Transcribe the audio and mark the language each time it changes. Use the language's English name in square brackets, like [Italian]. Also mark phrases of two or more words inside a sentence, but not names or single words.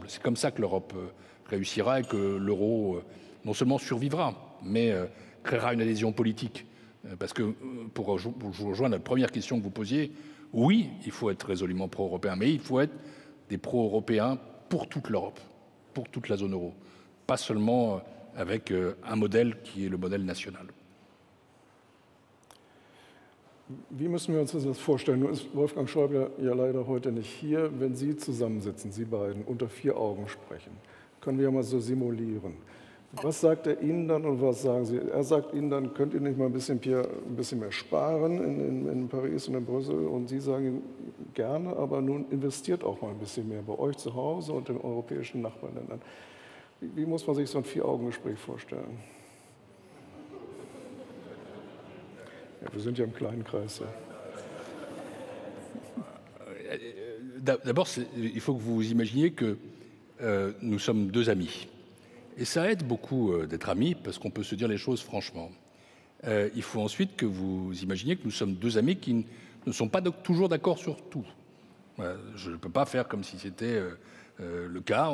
[French] C'est comme ça que l'Europe réussira et que l'euro non seulement survivra, mais créera une adhésion politique. Parce que, pour vous rejoindre la première question que vous posiez, oui, il faut être résolument pro-européen, mais il faut être des pro-européens pour toute l'Europe. pour toute la zone euro, pas seulement avec un modèle qui est le modèle national. [German] Wie müssen wir uns das vorstellen? Nun ist Wolfgang Schäuble ja leider heute nicht hier. Wenn Sie zusammensitzen, Sie beiden, unter 4 Augen sprechen, können wir ja mal so simulieren. Was sagt er Ihnen dann und was sagen Sie? Er sagt Ihnen dann, könnt ihr nicht mal ein bisschen mehr sparen in Paris und in Brüssel? Und Sie sagen ihm, gerne, aber nun investiert auch mal ein bisschen mehr bei euch zu Hause und in europäischen Nachbarländern. Wie muss man sich so ein 4-Augen-Gespräch vorstellen? Ja, wir sind ja im kleinen Kreis. Ja. [French] D'abord, il faut que vous imaginiez que nous sommes 2 amis. Et ça aide beaucoup d'être amis parce qu'on peut se dire les choses franchement. Il faut ensuite que vous imaginiez que nous sommes 2 amis qui ne sont pas toujours d'accord sur tout. Je ne peux pas faire comme si c'était le cas.